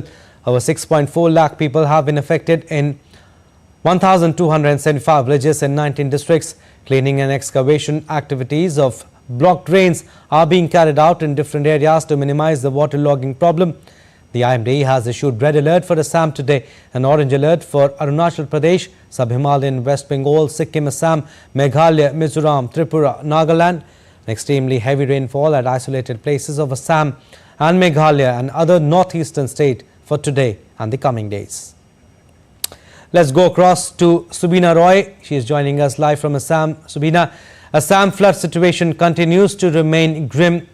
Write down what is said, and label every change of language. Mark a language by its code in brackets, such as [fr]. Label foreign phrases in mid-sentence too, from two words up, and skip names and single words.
[en] Over 6.4 lakh people have been affected in 1,275 villages in 19 districts. Cleaning and excavation activities of blocked drains are being carried out in different areas to minimize the waterlogging problem. The IMD has issued red alert for Assam today, an orange alert for Arunachal Pradesh, Sub-Himalayan, West Bengal, Sikkim, Assam, Meghalaya, Mizoram, Tripura, Nagaland. Extremely heavy rainfall at isolated places of Assam and Meghalaya and other northeastern states for today and the coming days. Let's go across to Subina Roy. She is joining us live from Assam. Subina, Assam flood situation continues to remain grim.